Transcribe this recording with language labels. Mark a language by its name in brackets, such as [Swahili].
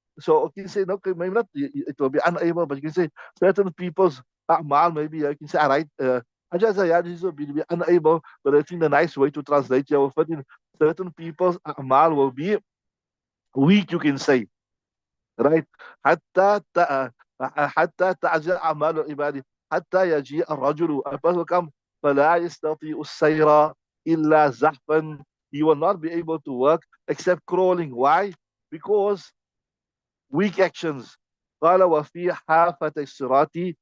[English] So you can say, no, okay, maybe not, it will be unable, but you can say certain people's a'mal, maybe you can say, all right, Ajaz will be unable, but I think the nice way to translate your fit in certain people's a'mal will be weak, you can say, right? [Arabic] حتى حتى تعجل أعمال العباد حتى يجيء الرجل. [English] A person will come, [Arabic] فلا يستطيع السير إلا زحفا. [English] He will not be able to work except crawling. Why? Because weak actions. [Arabic] قال وفي حافة الصراط